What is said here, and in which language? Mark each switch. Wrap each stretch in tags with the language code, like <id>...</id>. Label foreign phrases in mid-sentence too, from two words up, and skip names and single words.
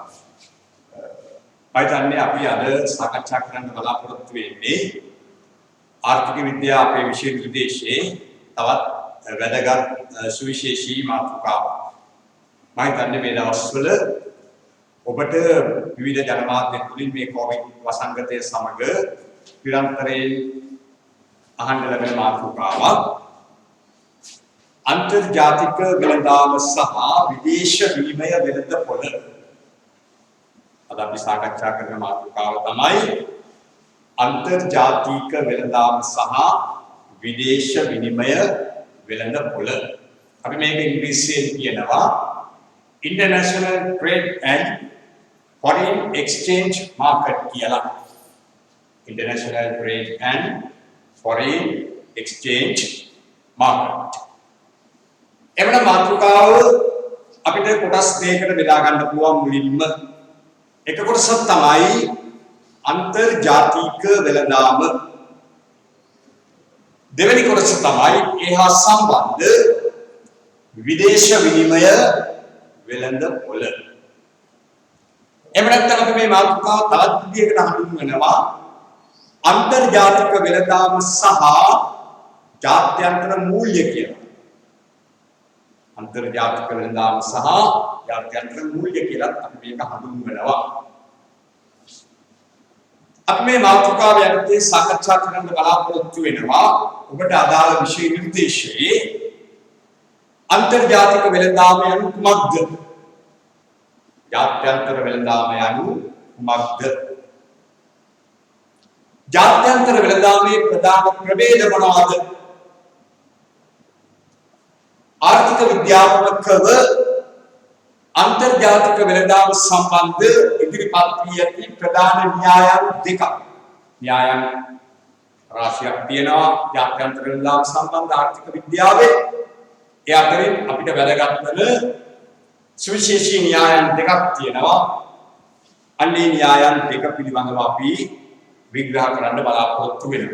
<si>මම අපි අද සාකච්ඡා කරන්න බලාපොරොත්තු වෙන්නේ ආර්ථික විද්‍යාව අපේ විෂය නිර්දේශයේ තවත් වැදගත් සුවිශේෂී මාතෘකාවක්. මම හිතන්නේ මේ දවස්වල ඔබට විවිධ ජනමාධ්‍ය තුලින් මේ කොවිඩ් වසංගතය සමග නිරන්තරයෙන් අහන්න ලැබෙන මාතෘකාවක්. අන්තර්ජාතික වෙළඳාම සහ විදේශ විනිමය වෙළඳ පොළ අද අපි සාකච්ඡා කරන මාතෘකාව තමයි අන්තර්ජාතික වෙළඳාම සහ විදේශ විනිමය වෙළඳ පොළ. අපි මේක ඉංග්‍රීසියෙන් කියනවා</si> <en>International Trade and Foreign Exchange Market</en> <si>කියලා.</si> <en>International Trade and Foreign Exchange Market.</en> <si>එවන මාතෘකාව අපිට කොටස් දෙකකට බෙදා ගන්න පුළුවන්. මුලින්ම එක කොටසක් තමයි අන්තර්ජාතික වෙළඳාම. දෙවෙනි කොටස තමයි ඒහා සම්බන්ධ විදේශ විනිමය වෙළඳ පොළ. එහෙම නැත්නම් අපි මේ මාතෘකාව තවත් විදිහකට හඳුන්වනවා අන්තර්ජාතික වෙළඳාම සහ ජාත්‍යන්තර මූල්‍ය කියලා. අන්තර්ජාතික වෙළඳාම සහ ජාත්‍යන්තර මූල්‍ය කියලා අපි මේක හඳුන්වනවා. අපි මේ මාතෘකාව යටතේ සාකච්ඡා කරන්න බලාපොරොත්තු වෙනවා ඔබට අදාළ විෂය නිර්දේශයේ අන්තර්ජාතික වෙළඳාම යනු කුමක්ද? ජාත්‍යන්තර වෙළඳාම යනු කුමක්ද? ජාත්‍යන්තර වෙළඳාමේ ප්‍රධාන ප්‍රභේද මොනවාද? ආර්ථික විද්‍යාත්මකව අන්තර්ජාතික වෙළඳාම සම්බන්ධ ඉදිරිපත් වී ඇති ප්‍රධාන න්‍යායන් දෙකක්. න්‍යායන් රාශියක් තියෙනවා ජාත්‍යන්තර වෙළඳාම සම්බන්ධ ආර්ථික විද්‍යාවේ. ඒ අතරින් අපිට වැදගත් වන සුවිශේෂී න්‍යායන් දෙකක් තියෙනවා. අන්නේ න්‍යායන් දෙක පිළිබඳව අපි විග්‍රහ කරන්න බලාපොරොත්තු වෙනවා.</si>